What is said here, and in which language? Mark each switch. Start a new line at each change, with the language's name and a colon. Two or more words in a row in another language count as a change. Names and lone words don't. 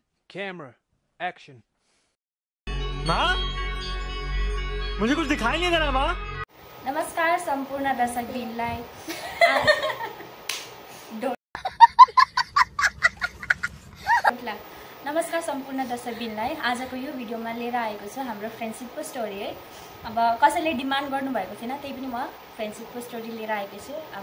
English: Camera, action.
Hindi: माँ, मुझे कुछ दिखाई नहीं दे रहा माँ।
Nepali: नमस्कार सम्पूर्ण दर्शकबिनलाई नमस्कार सम्पूर्ण दर्शकबिनलाई आजको यो भिडियोमा लिएर आएको छ हाम्रो फ्रेन्डशिपको स्टोरी है। अब कसैले डिमान्ड गर्नु भएको थिएन, त्यही पनि म फ्रेन्डशिपको स्टोरी लिएर आएको छु।